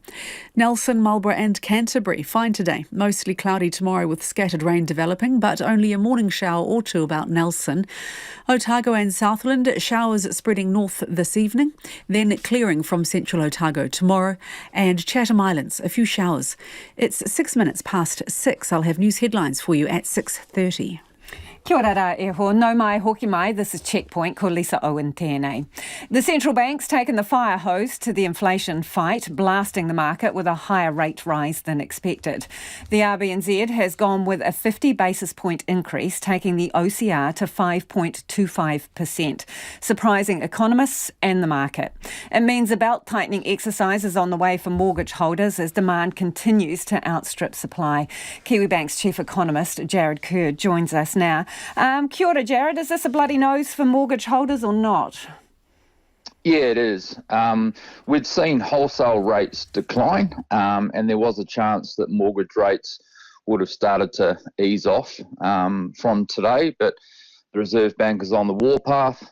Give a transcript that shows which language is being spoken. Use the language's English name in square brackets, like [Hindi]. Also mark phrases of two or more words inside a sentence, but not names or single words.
[English] Nelson, Marlborough and Canterbury, fine today. Mostly cloudy tomorrow with scattered rain developing, but only a morning shower or two about Nelson. Otago and Southland, showers spreading north this evening, then clearing from central Otago tomorrow, and Chatham Islands, a few showers. It's 6 minutes past 6. I'll have news headlines for you at 6:30. [Māori] Kia ora rā e ho, no mai hoki mai, [English] this is Checkpoint, [Māori] ko Lisa Owen tēnei. [English] The central bank's taken the fire hose to the inflation fight, blasting the market with a higher rate rise than expected. The RBNZ has gone with a 50 basis point increase, taking the OCR to 5.25%, surprising economists and the market. It means a belt tightening exercise is on the way for mortgage holders as demand continues to outstrip supply. Kiwibank's chief economist, Jared Kerr, joins us now. [Māori] Kia ora, Jared. [English] Is this a bloody nose for mortgage holders or not? Yeah, it is. We'd seen wholesale rates decline, and there was a chance that mortgage rates would have started to ease off from today, but the Reserve Bank is on the warpath.